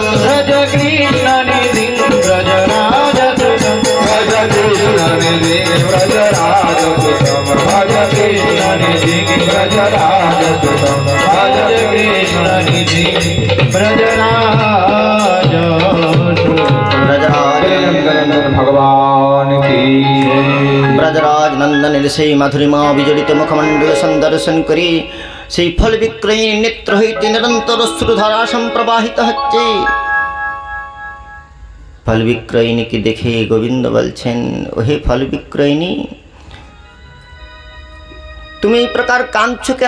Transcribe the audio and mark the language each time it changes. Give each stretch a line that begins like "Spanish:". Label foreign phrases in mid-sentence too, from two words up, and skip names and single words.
Sanskrit: भज कृष्णनिधिं व्रजराजसुतं भज कृष्णनिधिं व्रजराजसुतं भज कृष्णनिधिं व्रजराजसुतं भज कृष्णनिधिं व्रजराजसुतं।
Hindi: भगवान की
Bangla: ব্রজরাজ নন্দনের সেই মাধুরীমা বিজড়িত মুখমণ্ডল সন্দর্শন করে সেই ফল বিক্রয়ী নেত্র হইতে নিরন্তর অশ্রুধারা সম্প্রবাহিত হচ্ছে। ফল বিক্রয়িনীকে দেখে গোবিন্দ বলছেন, ওহে ফল বিক্রয়িনী, তুমি এই প্রকার কাঁদছো কেন?